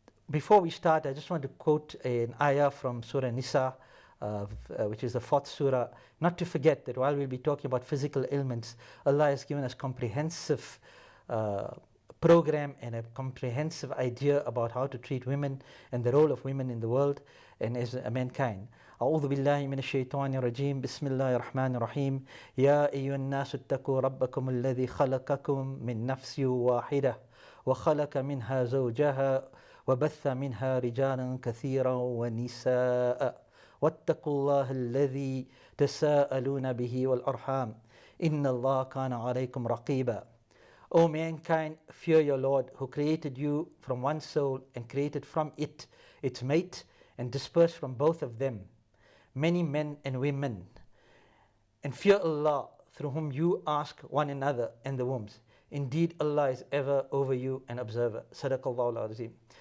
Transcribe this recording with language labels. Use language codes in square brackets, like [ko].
[en] Before we start, I just want to quote an ayah from Surah Nisa, which is the 4th surah. Not to forget that while we'll be talking about physical ailments, Allah has given us comprehensive program and a comprehensive idea about how to treat women and the role of women in the world and as mankind. [ar] أعوذ بالله من الشيطان الرجيم بسم الله الرحمن الرحيم يا أيها الناس اتقوا ربكم الذي خلقكم من نفس واحدة وخلق منها زوجها وبث منها رجالا كثيرا ونساء واتقوا الله الذي تساءلون به والأرحام إن الله كان عليكم رقيبا. [en] O mankind, fear your Lord, who created you from one soul and created from it its mate and dispersed from both of them many men and women. And fear Allah, through whom you ask one another and the wombs. Indeed, Allah is ever over you an observer. [ar] Sadaqallahu al-Azim.